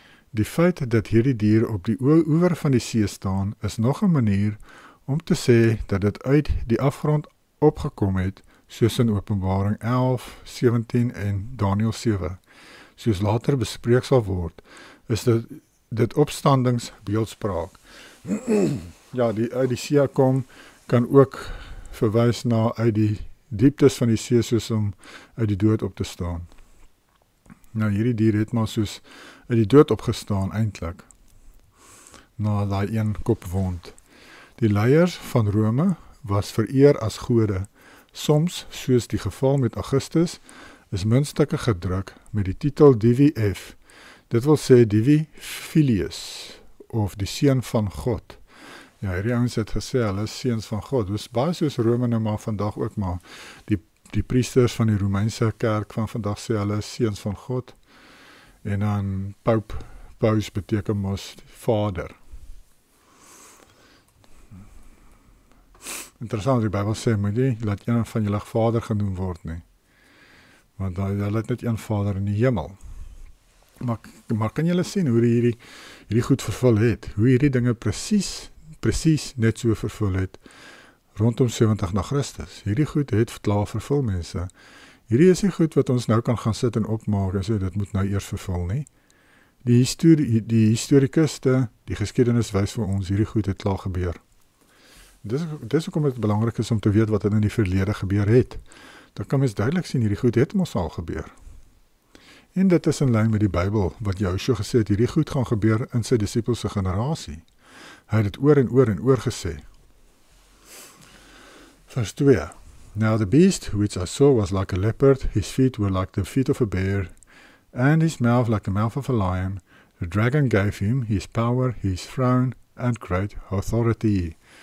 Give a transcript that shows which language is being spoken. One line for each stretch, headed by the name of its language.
Afrikaans: Die feit dat hierdie dier op die oewer van die see staan, is nog 'n manier om te sê dat dit uit die afgrond opgekom het, soos in Openbaring 11, 17 en Daniël 7. Soos later bespreek sal word, is dit opstandingsbeeldspraak. Ja, die uit die see kom, kan ook verwys na uit die dieptes van die see, soos om uit die dood op te staan. Nou, hierdie dier het maar soos uit die dood opgestaan eintlik, na daai een kopwond. Die leiers van Rome was vereer as gode. Soms, soos die geval met Augustus, is muntstukke gedruk met die titel Divi F. Dit wil sê Divi Filius, of die seun van God. Ja, hierdie ouens het gesê, hulle is seuns van God. Dit is baie soos Rome nou maar vandag ook maar. Die priesters van die Romeinse kerk van vandag sê hulle is seuns van God. En dan paus beteken mos vader. Interessant, die Bybel sê, moet jy laat een van julle vader genoem word nie. Want hulle het net een vader in die hemel. Maar kan julle sien hoe hierdie goed vervul het? Hoe hierdie dinge presies net so vervul het rondom 70 na Christus. Hierdie goed het klaar vervul, mense. Hierdie is die goed wat ons nou kan gaan sit en opmaak en sê, dit moet nou eers vervul nie. Die historikuste, die geskiedenis wys vir ons, hierdie goed het klaar gebeur. Dis hoekom dit belangrik is om te weet wat in die verlede gebeur het. Dan kan mens duidelik sien, hierdie goed het mos al gebeur. En dit is in lyn met die Bybel, wat Joshua gesê het, hierdie goed gaan gebeur in sy disippels se generasie. Hy het dit oor en oor gesê. Vers 2.
English: Now the beast which I saw was like a leopard, his feet were like the feet of a bear, and his mouth like the mouth of a lion. The dragon gave him his power, his throne, and great authority.